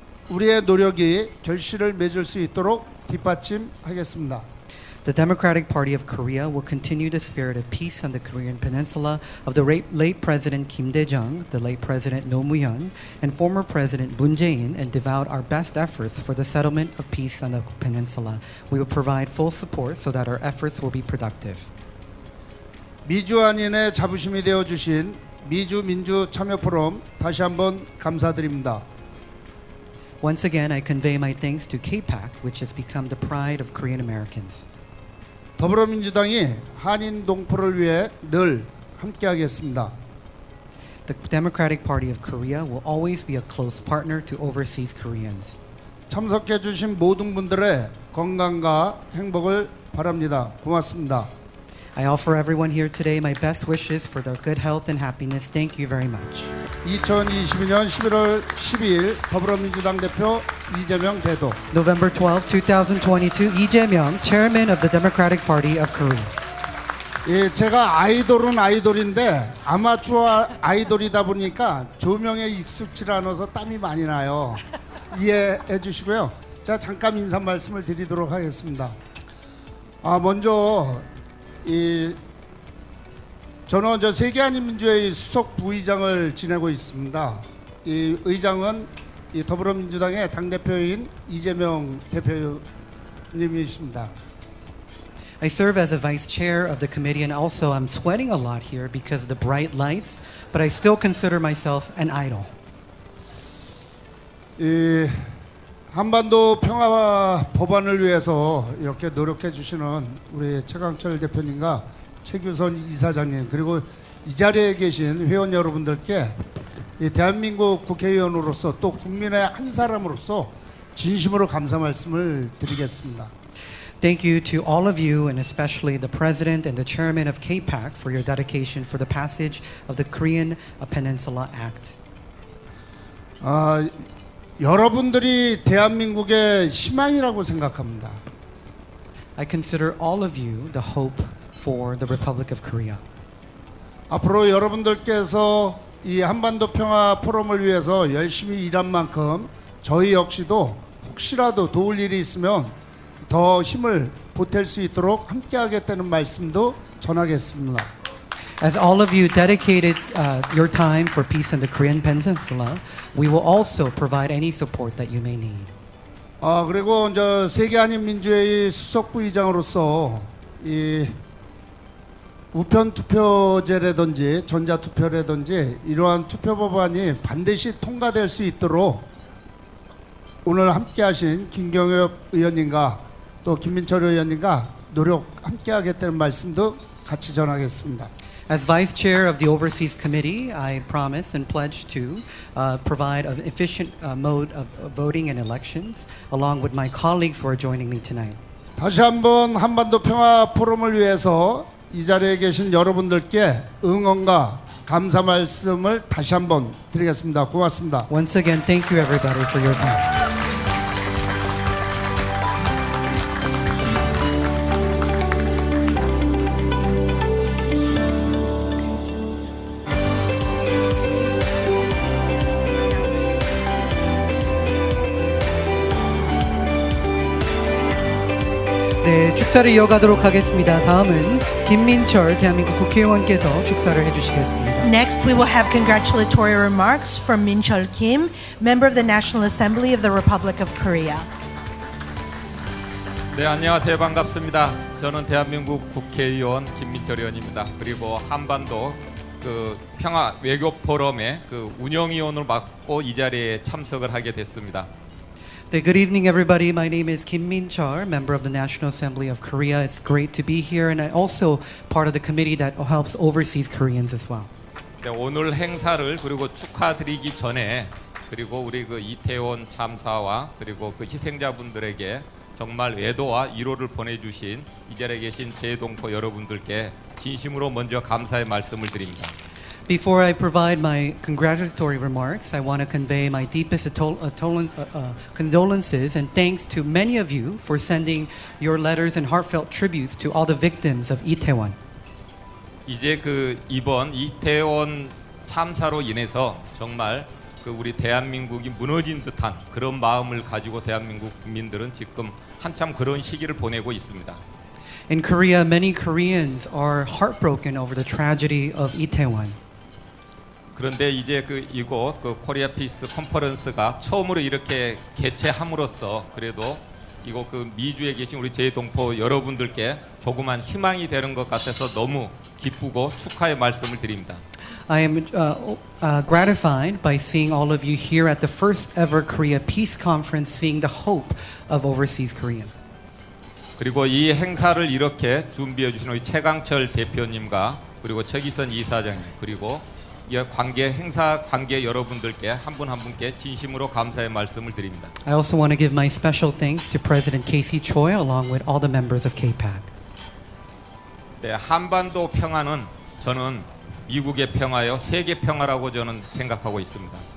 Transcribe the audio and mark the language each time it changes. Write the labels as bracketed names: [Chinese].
[Korean] 우리의 노력이 결실을 맺을 수 있도록 뒷받침하겠습니다. [English] The Democratic Party of Korea will continue the spirit of peace on the Korean Peninsula of the late President Kim Dae-jung, the late President Roh Moo-hyun, and former President Moon Jae-in, and devote our best efforts for the settlement of peace on the peninsula. We will provide full support so that our efforts will be productive. [Korean] 미주한인의 자부심이 되어주신 미주 민주 참여 포럼 다시 한번 감사드립니다. [English] Once again, I convey my thanks to KPAC, which has become the pride of Korean Americans. [Korean] 더불어민주당이 한인 동포를 위해 늘 함께하겠습니다. [English] The Democratic Party of Korea will always be a close partner to overseas Koreans. [Korean] 참석해 주신 모든 분들의 건강과 행복을 바랍니다. 고맙습니다. [English] I offer everyone here today my best wishes for their good health and happiness. Thank you very much. [Korean] 2022년 11월 12일 더불어민주당 대표 이재명 대도. [English] November 12, 2022, Lee Jae-myung, Chairman of the Democratic Party of Korea. [Korean] 예, 제가 아이돌은 아이돌인데 아마추어 아이돌이다 보니까 조명에 익숙치 않아서 땀이 많이 나요. 이해해 주시고요. 제가 잠깐 인사 말씀을 드리도록 하겠습니다. 먼저 저는 세계한인민주회의 수석 부의장을 지내고 있습니다. 이 의장은 더불어민주당의 당대표인 이재명 대표님이십니다. [English] I serve as a vice chair of the committee, and also I'm sweating a lot here because of the bright lights, but I still consider myself an idol. [Korean] 한반도 평화 법안을 위해서 이렇게 노력해 주시는 우리 최강철 대표님과 최규선 이사장님, 그리고 이 자리에 계신 회원 여러분들께 대한민국 국회의원으로서 또 국민의 한 사람으로서 진심으로 감사 말씀을 드리겠습니다. [English] Thank you to all of you, and especially the President and the Chairman of KPAC for your dedication for the passage of the Korean Peninsula Act. [Korean] 여러분들이 대한민국의 희망이라고 생각합니다. [English] I consider all of you the hope for the Republic of Korea. [Korean] 앞으로 여러분들께서 이 한반도 평화 포럼을 위해서 열심히 일한 만큼 저희 역시도 혹시라도 도울 일이 있으면 더 힘을 보탤 수 있도록 함께하겠다는 말씀도 전하겠습니다. [English] As all of you dedicated your time for peace in the Korean Peninsula, we will also provide any support that you may need. [Korean] 그리고 세계한인민주회의 수석 부의장으로서 이 우편 투표제라든지 전자 투표라든지 이러한 투표 법안이 반드시 통과될 수 있도록 오늘 함께하신 김경엽 의원님과 또 김민철 의원님과 노력 함께하겠다는 말씀도 같이 전하겠습니다. [English] As Vice Chair of the Overseas Committee, I promise and pledge to provide an efficient mode of voting and elections, along with my colleagues who are joining me tonight. [Korean] 다시 한번 한반도 평화 포럼을 위해서 이 자리에 계신 여러분들께 응원과 감사 말씀을 다시 한번 드리겠습니다. 고맙습니다. [English] Once again, thank you everybody for your time. [Korean] 네, 축사를 이어가도록 하겠습니다. 다음은 김민철 대한민국 국회의원께서 축사를 해주시겠습니다. [English] Next, we will have congratulatory remarks from Minchul Kim, member of the National Assembly of the Republic of Korea. [Korean] 네, 안녕하세요. 반갑습니다. 저는 대한민국 국회의원 김민철 의원입니다. 그리고 한반도 그 평화 외교 포럼의 그 운영위원을 맡고 이 자리에 참석을 하게 됐습니다. [English] 네, good evening, everybody. My name is Kim Minchul, member of the National Assembly of Korea. It's great to be here, and I'm also part of the committee that helps overseas Koreans as well. [Korean] 네, 오늘 행사를 그리고 축하드리기 전에 그리고 우리 그 이태원 참사와 그리고 그 희생자분들에게 정말 애도와 위로를 보내주신 이 자리에 계신 제 동포 여러분들께 진심으로 먼저 감사의 말씀을 드립니다. [English] Before I provide my congratulatory remarks, I want to convey my deepest condolences and thanks to many of you for sending your letters and heartfelt tributes to all the victims of Itaewon. [Korean] 이제 그 이번 이태원 참사로 인해서 정말 그 우리 대한민국이 무너진 듯한 그런 마음을 가지고 대한민국 국민들은 지금 한참 그런 시기를 보내고 있습니다. [English] In Korea, many Koreans are heartbroken over the tragedy of Itaewon. [Korean] 그런데 이제 그 이곳 그 코리아 피스 컨퍼런스가 처음으로 이렇게 개최함으로써 그래도 이곳 그 미주에 계신 우리 제 동포 여러분들께 조그만 희망이 되는 것 같아서 너무 기쁘고 축하의 말씀을 드립니다. [English] I am gratified by seeing all of you here at the first ever Korea Peace Conference, seeing the hope of overseas Koreans. [Korean] 그리고 이 행사를 이렇게 준비해 주신 우리 최강철 대표님과 그리고 최기선 이사장님 그리고 이 행사 관계 여러분들께 한 분 한 분께 진심으로 감사의 말씀을 드립니다. [English] I also want to give my special thanks to President Casey Choi along with all the members of KPAC. [Korean] 네, 한반도 평화는 저는 미국의 평화요 세계 평화라고 저는 생각하고 있습니다.